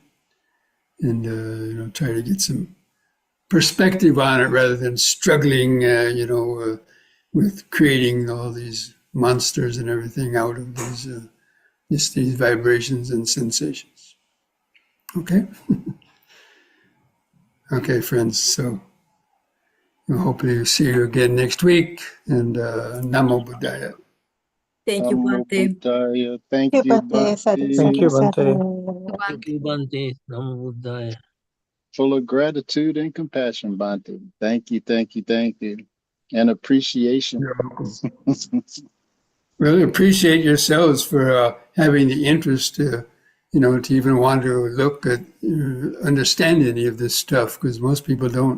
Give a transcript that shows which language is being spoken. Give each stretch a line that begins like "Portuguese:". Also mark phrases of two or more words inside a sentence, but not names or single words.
English: And, try to get some perspective on it rather than struggling, with creating all these monsters and everything out of these vibrations and sensations. Okay? Okay, friends. So we'll hopefully see you again next week.
Pali: And Namo Buddhaya.
English: Thank you,
Pali: Namo Bhante. Buddhaya.
English: Thank Thank you, you,
Pali: Bhante. Sadhu, Bhante.
English: Thank
Pali: sadhu,
English: you, Bhante.
Pali: sadhu.
English: Thank you,
Pali: Bhante. Namo Buddhaya.
English: Full of gratitude and compassion, Bhante. Thank you, thank you, thank you. And appreciation. You're welcome. Really appreciate yourselves for having the interest to even want to look at, understand any of this stuff, because most people don't.